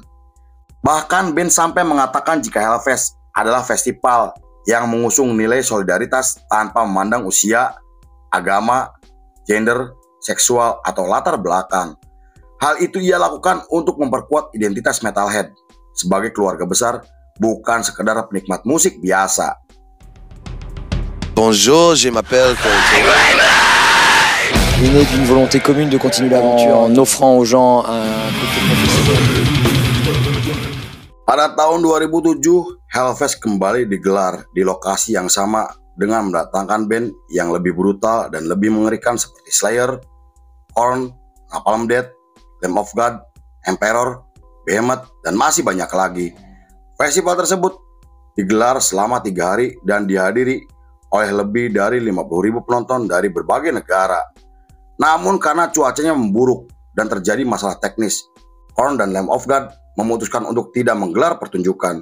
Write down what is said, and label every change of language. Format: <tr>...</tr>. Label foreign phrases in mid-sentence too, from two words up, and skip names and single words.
<id>Bahkan band sampai mengatakan jika Hellfest adalah festival yang mengusung nilai solidaritas tanpa memandang usia, agama, gender, seksual, atau latar belakang. Hal itu ia lakukan untuk memperkuat identitas metalhead sebagai keluarga besar, bukan sekedar penikmat musik biasa.</id> <fr>Bonjour, je m'appelle Il est né d'une volonté commune de continuer l'aventure en offrant aux gens un côté professionnel.</fr> <id>Pada tahun 2007, Hellfest kembali digelar di lokasi yang sama dengan mendatangkan band yang lebih brutal dan lebih mengerikan seperti Slayer, Korn, Napalm Death, Lamb of God, Emperor, Behemoth, dan masih banyak lagi. Festival tersebut digelar selama 3 hari dan dihadiri oleh lebih dari 50.000 penonton dari berbagai negara. Namun karena cuacanya memburuk dan terjadi masalah teknis, Korn dan Lamb of God memutuskan untuk tidak menggelar pertunjukan.</id>